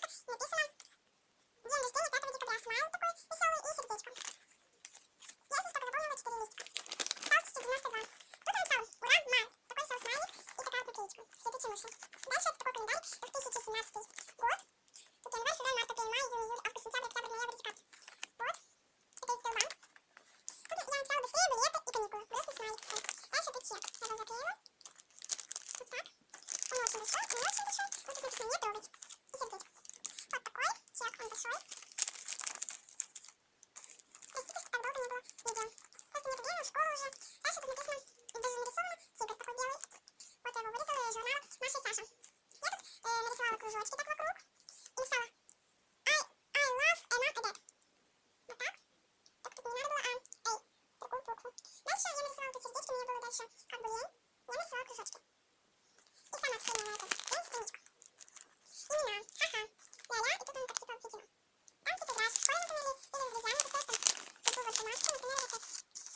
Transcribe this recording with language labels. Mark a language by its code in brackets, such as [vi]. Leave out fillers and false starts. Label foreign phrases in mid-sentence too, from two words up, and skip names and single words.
[ru] И написано: день рождения 5 декабря. Смайл такой веселый и сердечко. Я здесь только заполнила 4 листика. Осталось еще 92. Тут я написала: ура, май. Такой веселый смайлик и такая вот наклеечка. С летучей мышью. Дальше это такой календарь. 2017 год. Тут январь, февраль, март, апрель, май, июнь, июль, август, сентябрь, октябрь, ноябрь, декабрь. Вот. Это из Сбербанк. Тут я написала: быстрее билеты и каникулы. Грустный смайлик. Дальше это чек. Я его заклеила. Вот так. Он очень большой, не очень большой. Вот тут написано: не трогать. И сердечко. Вот такой чек, он большой. Простите, что так долго не было видео. Просто нет времени, в школу уже. Дальше тут написано, даже нарисовано, тигр такой белый. Вот я его вырезала из журнала Маша и Саша. Я тут нарисовала кружочки так вокруг. И написала: [en] I love Emma Adet. [ru] Вот так. Так тут не надо было эй, такую букву. Дальше я нарисовала тут сердечки, мне было дальше как бы лень. Я нарисовала кружочки. И самая последняя на этой страничку. Имена. Ха-ха. Ля-ля. И тут он так типа видимо. Там типа играешь в школе, например, или с друзьями, ты просто тут вот бумажки, например, вот